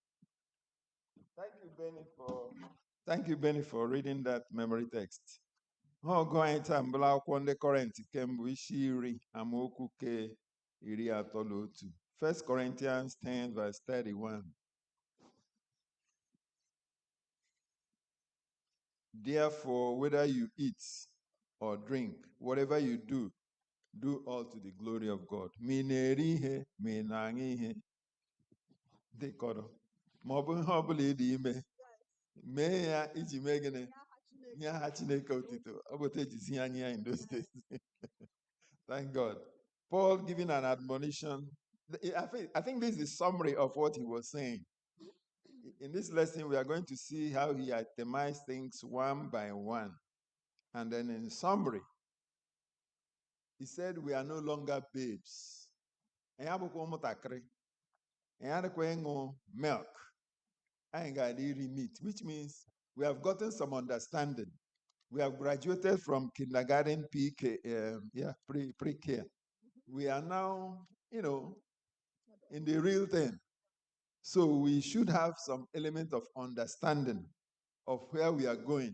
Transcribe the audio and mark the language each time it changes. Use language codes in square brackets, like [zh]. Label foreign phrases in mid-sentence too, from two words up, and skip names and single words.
[en] Thank you, Benny, for reading that memory text. [ig] ha ọgụ anyị taa mbụla akwụkwọ ndị Kọrịntị kembụ isi 10 amaokwu ke 31. [en] 1 Corinthians 10 verse 31. Therefore, whether you eat or drink, whatever you do, do all to the glory of God. [ig] Ma ị na-eri ihe ma ị na-aṅụ ihe dịkọrọ ma ọ bụ ihe ọbụla ị dị ime mee ya iji mee gịnị nye aha Chineke otito. Ọ bụ otu ejizi anyị ya [en] in those days. [ig] Thank God. [en] Paul giving an admonition. I think this is the summary of what he was saying. In this lesson, we are going to see how he itemized things one by one. And then in summary, he said, we are no longer babes. [ig] Anyị abụkwa ụmụntakịrị. Anyị adịkwa ịṅụ milk. Anyị ga-adị iri meat, [en] which means we have gotten some understanding. We have graduated from kindergarten, pre-care. We are now, in the real thing. So we should have some element of understanding of where we are going.